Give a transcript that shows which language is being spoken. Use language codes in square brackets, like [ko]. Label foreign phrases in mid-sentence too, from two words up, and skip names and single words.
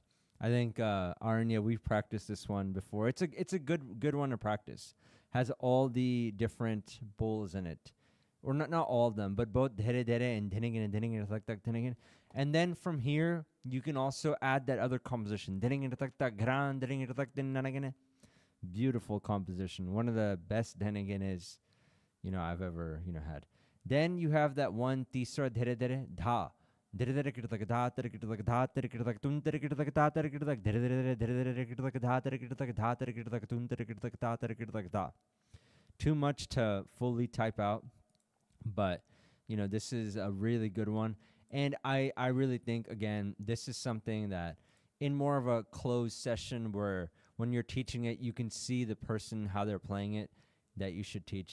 [en] I think Aranya, we've practiced this one before. It's a good one to practice. Has all the different bols in it, or not all of them, but both dhere dhere and dhenegene tak tak dhenegene. And then from here you can also add that other composition, dhenegene tak tak gran dhenegene tak dhenegene. Beautiful composition. One of the best dhenegenes I've ever had. Then you have that one tisra dhere dhere dha. Dhere dhere kit tak dha tere kit tak dha tere kit tak tun tere kit tak dha tere kit tak dhere dhere dhere dhere kit tak dha tere kit tak dha tere kit tak tun tere kit tak dha tere kit tak dha. Too much to fully type out, but this is a really good one. And I really think, again, this is something that in more of a closed session where when you're teaching it, you can see the person, how they're playing it, that you should teach.